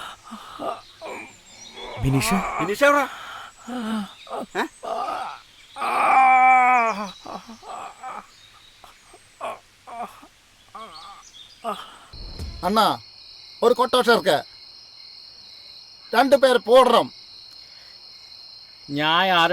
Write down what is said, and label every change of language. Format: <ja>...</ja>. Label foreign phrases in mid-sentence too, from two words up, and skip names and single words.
<ml>ബിനീഷ എവിടാ?</ml> <ta>அண்ணா ஒரு கொட்டோஷம் இருக்கு, 2 பேர் போடுறோம்.</ta> <ml>ഞാൻ ആരെ</ml>